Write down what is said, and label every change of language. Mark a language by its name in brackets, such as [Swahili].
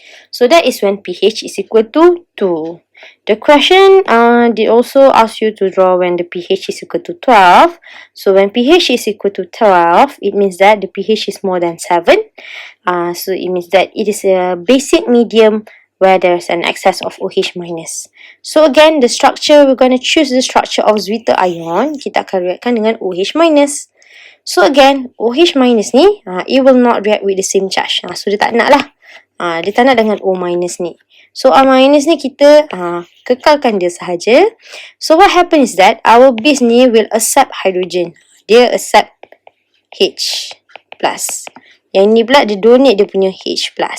[English] So that is when pH is equal to 2. The question did also ask you to draw when the pH is equal to 12. So when pH is equal to 12, it means that the pH is more than 7. So it means that it is a basic medium where there's an excess of OH-. So again, the structure, we're going to choose the structure of Zwitter ion. [Malay] Kita akan reactkan dengan OH-. [English] So again, OH- ni, it will not react with the same charge. [Malay] So dia tak nak lah. Dia tak nak dengan O- ni. So O- ni kita kekalkan dia sahaja. [English] So what happens is that our base ni will accept hydrogen. [Malay] Dia accept H+. Yang ni pula dia donate dia punya H+.